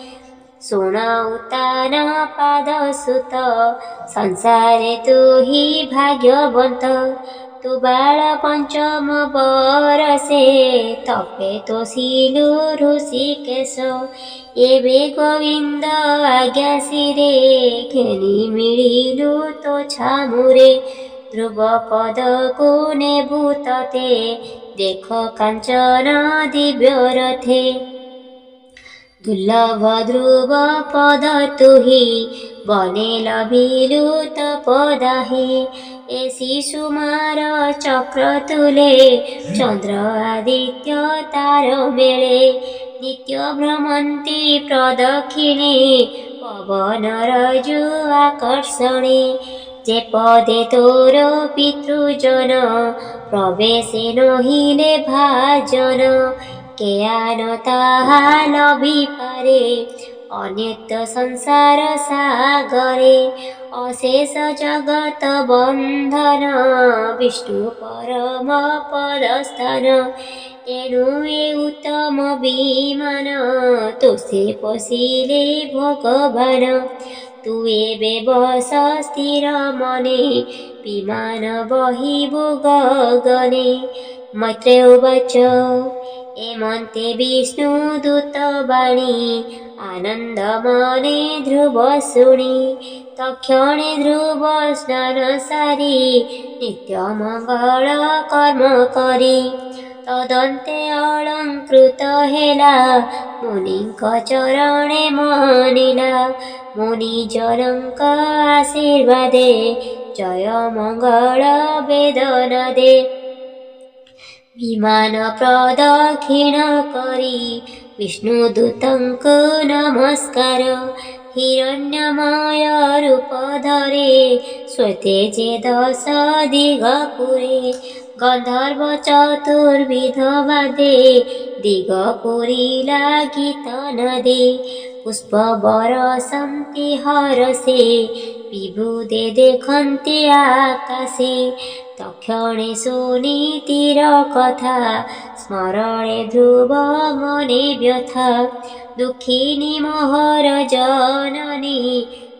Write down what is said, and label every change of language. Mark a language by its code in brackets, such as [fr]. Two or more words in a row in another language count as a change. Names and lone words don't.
[or] ଶୁଣାଉତାନ ପାଦ ସୁତ ସଂସାରେ ତୁ ହି ଭାଗ୍ୟବନ୍ତ ତୁ ବାଳ ପଞ୍ଚମ ବରଷେ ତପେ ତୋ ସିଲୁ ଋଷିକେଶ ଏବେ ଗୋବିନ୍ଦ ଆଜ୍ଞା ଶିରେ ଘେନି ମିଳିଲୁ ତୋ ଛାମୁରେ ଧ୍ରୁବ ପଦ କୁ ନେବୁ ତତେ ଦେଖ କାଞ୍ଚନ ଦିବ୍ୟ ରଥେ ଦୁର୍ଲଭ ଧ୍ରୁବ ପଦ ତୁହି ବନେ ଲଭିଲୁ ତପଦାହି ଏ ଶିଶୁମାର ଚକ୍ର ତୁଲେ ଚନ୍ଦ୍ର ଆଦିତ୍ୟ ତାର ମେଳେ ନିତ୍ୟ ଭ୍ରମନ୍ତି ପ୍ରଦକ୍ଷିଣେ ପବନ ରଜୁ ଆକର୍ଷଣେ ଯେ ପଦେ ତୋର ପିତୃଜନ ପ୍ରବେଶେ ନହିଲେ ଭାଜନ କେଆନ ତାହା ଲଭି ପାରେ ଅନେତ୍ୟ ସଂସାର ସାଗରେ ଅଶେଷ ଜଗତ ବନ୍ଧନ ବିଷ୍ଣୁ ପରମ ପଦସ୍ଥାନ ଏଣୁ ଏ ଉତ୍ତମ ବିମାନ ତୋସେ ପଶିଲେ ଭଗବାନ ତୁ ଏବେ ବସ ସ୍ଥିର ମନେ ବିମାନ ବହିବୁ ଗଗନେ ମୈତ୍ରେୟ ଉବାଚ ଏମନ୍ତେ ବିଷ୍ଣୁ ଦୂତ ବାଣୀ ଆନନ୍ଦ ମନେ ଧ୍ରୁବ ଶୁଣି ତକ୍ଷଣେ ଧ୍ରୁବ ସ୍ନାନ ସାରି ନିତ୍ୟ ମଙ୍ଗଳ କର୍ମ କରି ତଦନ୍ତେ ଅଳଙ୍କୃତ ହେଲା ମୁନିଙ୍କ ଚରଣେ ମଣିଲା ମୁନିଜନଙ୍କ ଆଶୀର୍ବାଦେ ଜୟ ମଙ୍ଗଳ ବେଦନା ଦେ ବିମାନ ପ୍ରଦକ୍ଷିଣ କରି ବିଷ୍ଣୁଦୂତଙ୍କ ନମସ୍କାର ହିରଣ୍ମୟ ରୂପ ଧରେ ସ୍ୱତେଜେ ଦଶ ଦିଗପୁରେ ଗନ୍ଧର୍ବ ଚତୁର୍ବିଧ ବାଦେ ଦିଗପୁରୀଲା ଗୀତ ନଦେ ପୁଷ୍ପ ବରଷନ୍ତି ହରଷେ ବିଭୁଦେ ଦେଖନ୍ତି ଆକାଶେ ତକ୍ଷଣେ ସୁନୀତିର କଥା ସ୍ମରଣେ ଧ୍ରୁବ ମନେ ବ୍ୟଥା ଦୁଖିନୀ ମୋହର ଜନନୀ